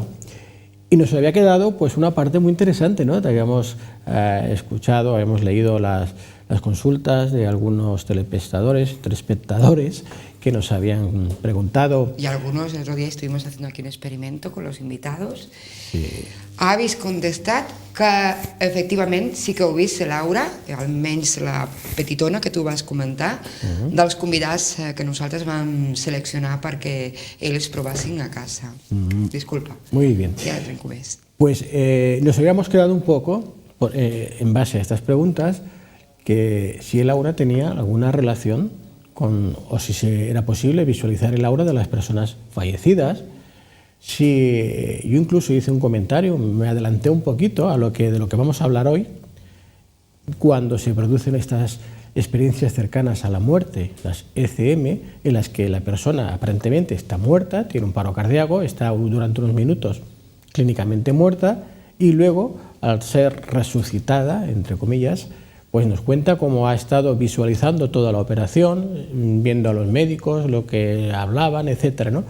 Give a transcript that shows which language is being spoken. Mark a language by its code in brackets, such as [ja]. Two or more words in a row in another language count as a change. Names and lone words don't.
[es] Y nos había quedado pues una parte muy interesante, ¿no? Habíamos escuchado, habíamos leído las consultas de algunos telespectadores que nos habían preguntado. Y algunos, el otro día estuvimos haciendo aquí un experimento con los invitados. Sí. [ca] Habéis contestat que efectivament sí que heu vist l'Aura, almenys la petitona que tu vas comentar, dels convidats que nosaltres vam seleccionar perquè ells provassin a casa. Disculpa. [es] Muy bien. [ca] Ja trenco més. [es] Pues nos habíamos quedado un poco, en base a estas preguntas, que si el aura tenía alguna relación o si era posible visualizar el aura de las personas fallecidas. Yo incluso hice un comentario, me adelanté un poquito de lo que vamos a hablar hoy, cuando se producen estas experiencias cercanas a la muerte, las ECM, en las que la persona aparentemente está muerta, tiene un paro cardíaco, está durante unos minutos clínicamente muerta y luego, al ser resucitada, entre comillas, pues nos cuenta cómo ha estado visualizando toda la operación, viendo a los médicos, lo que hablaban, etcétera, ¿no?